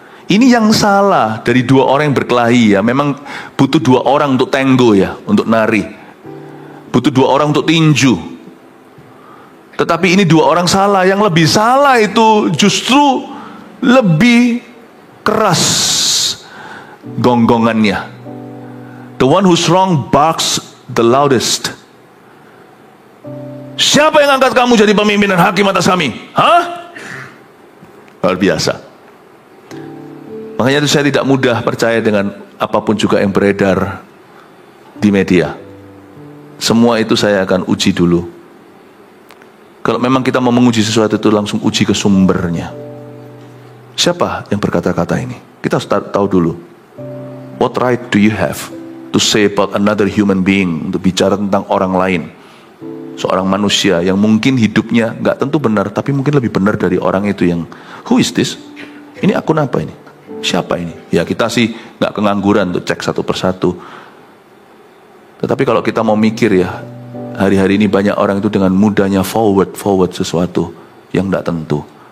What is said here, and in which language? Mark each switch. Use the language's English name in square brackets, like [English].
[Indonesian] Ini yang salah dari 2 orang yang berkelahi ya. Memang butuh 2 orang untuk tango ya, untuk nari. Butuh 2 orang untuk tinju. Tetapi ini 2 orang salah. Yang lebih salah itu justru lebih keras, gonggongannya. [English] The one who's wrong barks the loudest. [Indonesian] Siapa yang angkat kamu jadi pemimpin dan hakim atas kami? Hah? Luar biasa. Makanya itu saya tidak mudah percaya dengan apapun juga yang beredar di media. Semua itu saya akan uji dulu. Kalau memang kita mau menguji sesuatu itu langsung uji ke sumbernya. Siapa yang berkata-kata ini? Kita harus tahu dulu. [English] What right do you have to say about another human being? [Indonesian] Untuk bicara tentang orang lain. Seorang manusia yang mungkin hidupnya gak tentu benar, tapi mungkin lebih benar dari orang itu yang, [English] who is this? [Indonesian] Ini akun apa ini? Siapa ini? Ya kita sih gak kengangguran untuk cek satu persatu. Tetapi kalau kita mau mikir ya, hari-hari ini banyak orang itu dengan mudahnya forward sesuatu yang tidak tentu.